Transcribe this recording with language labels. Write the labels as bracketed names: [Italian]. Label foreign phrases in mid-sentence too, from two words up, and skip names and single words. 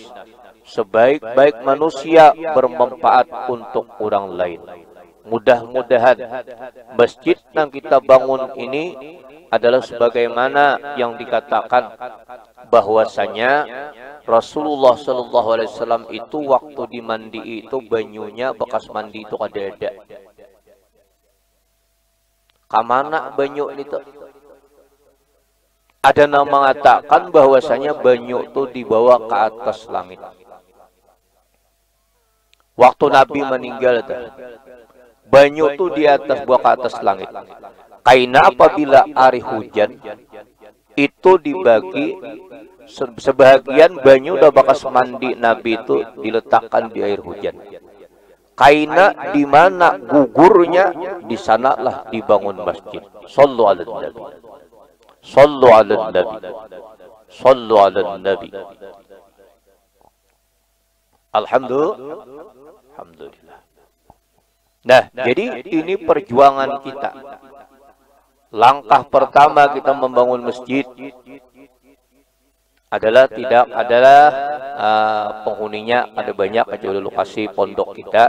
[Indonesian] Sebaik-baik manusia bermanfaat untuk orang lain. Mudah-mudahan masjid yang kita bangun ini adalah sebagaimana yang dikatakan bahwasanya Rasulullah SAW itu waktu dimandi itu banyunya bekas mandi itu ada. [Banjar] Kamana banyu itu? [Indonesian] Ada yang mengatakan bahwasanya banyu itu dibawa ke atas langit. Waktu Nabi meninggal, banyu itu di atas buah ke atas langit. Karena apabila hari hujan, itu dibagi sebagian banyu udah bekas mandi Nabi itu diletakkan di air hujan. Karena di mana gugurnya, di sanalah dibangun masjid. [Arabic] Sallu ala Nabi. Sallu ala Nabi. Sallu ala Nabi. Alhamdulillah. [Indonesian] Nah, jadi ini perjuangan kita. Langkah pertama kita membangun masjid adalah penghuninya ada banyak aja lokasi pondok kita.